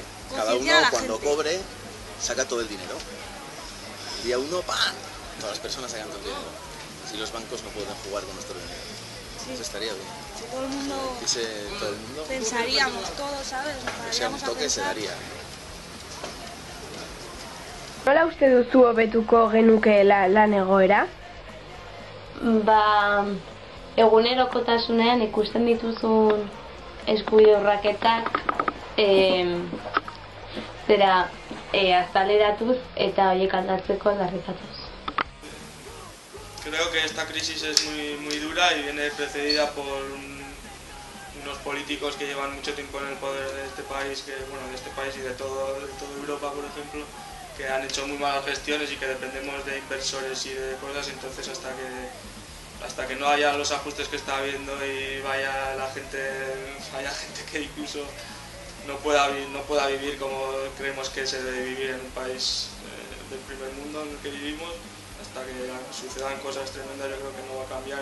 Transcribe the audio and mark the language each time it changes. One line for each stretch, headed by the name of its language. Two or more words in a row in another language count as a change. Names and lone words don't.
Spanish: cada uno a la cuando gente. cobre saca todo el dinero. Día uno, ¡pam! Todas las personas sacan todo el dinero. Si los bancos no pueden jugar con nuestro dinero. Sí. Eso estaría bien. Si todo el mundo... todo el mundo pensaríamos todos, ¿sabes? O sea, un toque se daría.
Basque: Nola uste duzu hobetuko genukeela lan egoera? Egunerokotasunean ikusten dituzun eskubide urraketak azaleratuz eta horiek aldatzeko aldarrikatuz.
Spanish: Creo que esta crisis es muy dura y viene precedida por unos políticos que llevan mucho tiempo en el poder de este país, y de toda Europa, por ejemplo, que han hecho muy malas gestiones y que dependemos de inversores y de cosas, entonces hasta que no haya los ajustes que está habiendo y haya gente que incluso no pueda vivir como creemos que se debe vivir en un país del primer mundo en el que vivimos, hasta que sucedan cosas tremendas, yo creo que no va a cambiar.